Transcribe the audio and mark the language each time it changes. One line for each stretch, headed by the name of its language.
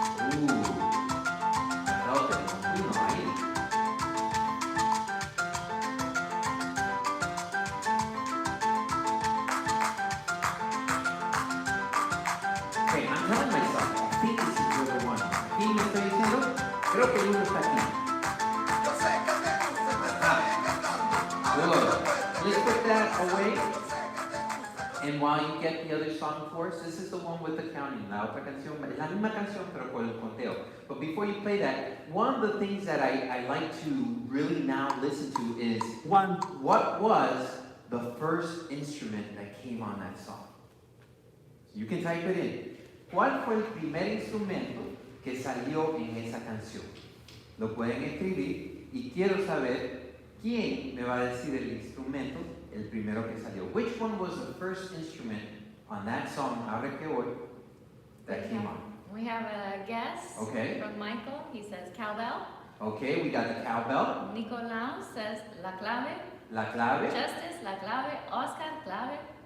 English: Ooh. I felt it.
Spanish: Uno, ahí.
English: Okay, I'm telling myself, I think this is where the one is.
Spanish: Aquí me estoy diciendo, creo que el uno está aquí.
English: Good. Let's put that away. And while you get the other song for us, this is the one with the counting.
Spanish: La otra canción, es la misma canción pero con el conteo.
English: But before you play that, one of the things that I like to really now listen to is what was the first instrument that came on that song? You can type it in.
Spanish: ¿Cuál fue el primer instrumento que salió en esa canción? Lo pueden escribir y quiero saber quién me va a decir el instrumento, el primero que salió.
English: Which one was the first instrument on that song, Ave Que Voy, that came on? We have a guess Okay. from Michael. He says cowbell. Okay, we got the cowbell, Nicolau says la clave.
Spanish: la clave. Justice, la clave. Oscar, clave.